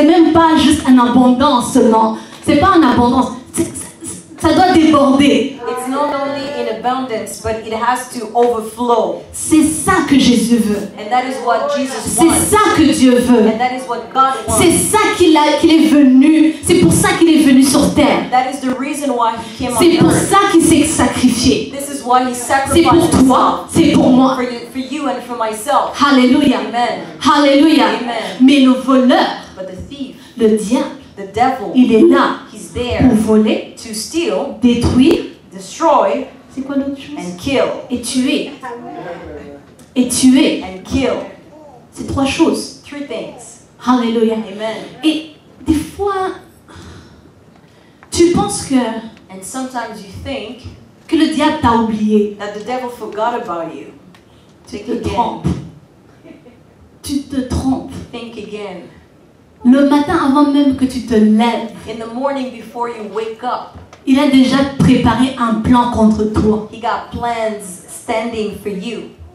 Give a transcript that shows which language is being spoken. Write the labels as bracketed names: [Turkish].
[French] C'est même pas juste en abondance seulement. C'est pas en abondance. Ça doit déborder. [English] It's not only in abundance, but it has to overflow. [French] C'est ça que Jésus veut. [English] And that is what Jesus [French] C'est [English] wants. [French] ça que Dieu veut. [English] And that is what God wants. [French] C'est ça qu'il est venu. C'est pour ça qu'il est venu sur terre. [English] That is the reason why He came on [French] C'est pour [English] earth. [French] ça qu'il s'est sacrifié. [English] This is why He [French] C'est [English] sacrificed [French] pour toi, [English] Himself. [French] c'est pour moi. [English] For you and for myself. [French] Alléluia. [English] Amen. [French] Alléluia. [English] Amen. [French] Mais le voleur, [English] But the thief, [French] le diable, [English] the devil, [French] il est là [English] he's [French] pour [English] there [French] voler, [English] to steal, [French] détruire. [English] destroy, [French] C'est quoi l'autre chose? [English] and kill. [French] Et tuer. Et tuer. [English] And kill. [French] C'est trois choses. [English] Three things. [French] Alléluia. [English] Amen. [French] Et des fois, tu penses que [English] And sometimes you think [French] le diable t'a oublié. [English] that the devil forgot about you. [French] Tu [English] Think [French] te [English] again. [French] trompes. Tu te trompes. [English] Think again. [French] Le matin avant même que tu te lèves, [English] In the morning before you wake up, [French] il a déjà préparé un plan contre toi. [English] he got plans standing for you.